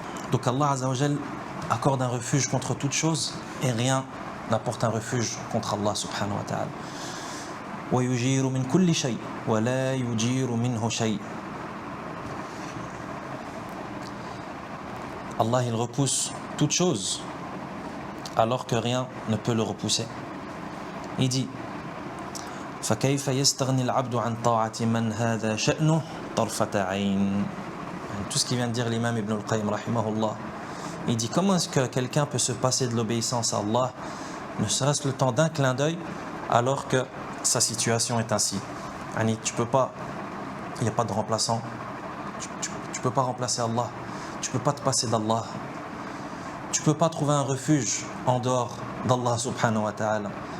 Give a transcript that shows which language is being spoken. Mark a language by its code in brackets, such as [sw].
[fr] Donc Allah Azza wa Jal accorde un refuge contre toute chose et rien n'apporte un refuge contre Allah subhanahu wa ta'ala. [ar] وَيُجِيرُ مِنْ كُلِّ شَيْءٍ وَلَا يُجِيرُ مِنْهُ شَيْءٍ. [fr] Allah il repousse toute chose alors que rien ne peut le repousser. Il dit [ar] فَكَيْفَ يَسْتَغْنِي الْعَبْدُ عَنْ طَاعَةِ مَنْ هَذَا شَأْنُهُ طَرْفَةَ عَيْنٍ. [fr] Tout ce qui vient de dire l'imam Ibn al-Qayyim rahimahullah, il dit comment est-ce que quelqu'un peut se passer de l'obéissance à Allah ne serait-ce le temps d'un clin d'œil alors que sa situation est ainsi. Tu peux pas, il n'y a pas de remplaçant, tu peux pas remplacer Allah, tu peux pas te passer d'Allah, tu peux pas trouver un refuge en dehors d'Allah subhanahu wa ta'ala.